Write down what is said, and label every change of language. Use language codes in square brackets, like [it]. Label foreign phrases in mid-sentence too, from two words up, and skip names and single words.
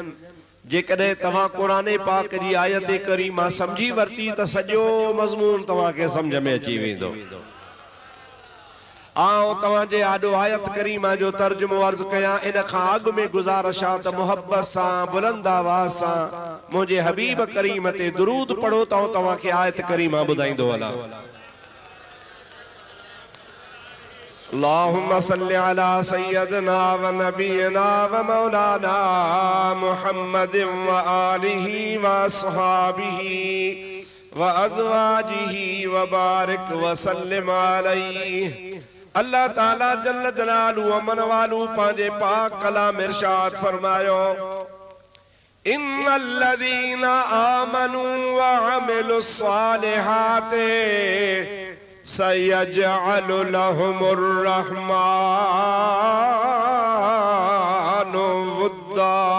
[sd] जेकॾहिं तव्हां क़ुरान पाक जी आयत करीमा सम्झी वरिती त सॼो मज़मून तव्हांखे सम्झ में अची वेंदो। आओ तव्हांजे आॾो आयत करीमा जो तर्जुमो अर्ज़ कयां। इन खां अॻु में गुज़ारिश आहे त मुहब्बत सां बुलंद आवाज़ सां मुंहिंजे हबीब करीम ते दुरूद पढ़ो त तव्हांखे आयत करीमा ॿुधाईंदो हलां। [ar] اللهم صل على سيدنا و نبينا و مولانا محمد و آله و أصحابه و أزواجه و بارك و سلم عليه. الله تعالى جل جلاله [sd] अमन वालू पांजे पाक कलाम इरशाद फरमायो, [ar] إن الذين آمنوا و عملوا الصالحات سيجعل لهم الرحمن ودا.